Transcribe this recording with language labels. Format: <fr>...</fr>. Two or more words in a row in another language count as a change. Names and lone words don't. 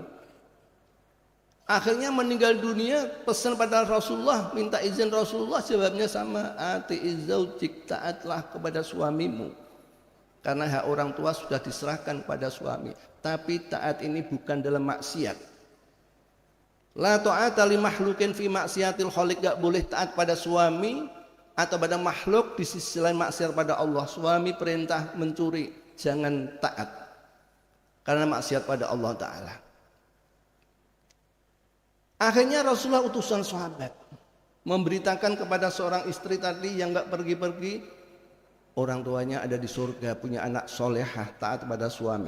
<id>Akhirnya meninggal dunia, pesan pada Rasulullah, minta izin Rasulullah, jawabnya sama</id> <ar>أطيعي زوجك,</ar> <id>taatlah kepada suamimu. Karena hak orang tua sudah diserahkan pada suami. Tapi taat ini bukan dalam maksiat.</id> <ar>لا طاعة لمخلوق في معصية الخالق,</ar> <id>gak boleh taat pada suami atau pada makhluk di sisi lain maksiat pada Allah. Suami perintah mencuri, jangan taat karena maksiat pada Allah Ta'ala. Akhirnya Rasulullah utusan sahabat memberitakan kepada seorang istri tadi yang gak pergi-pergi, orang tuanya ada di surga, punya anak solehah, taat pada suami.</id>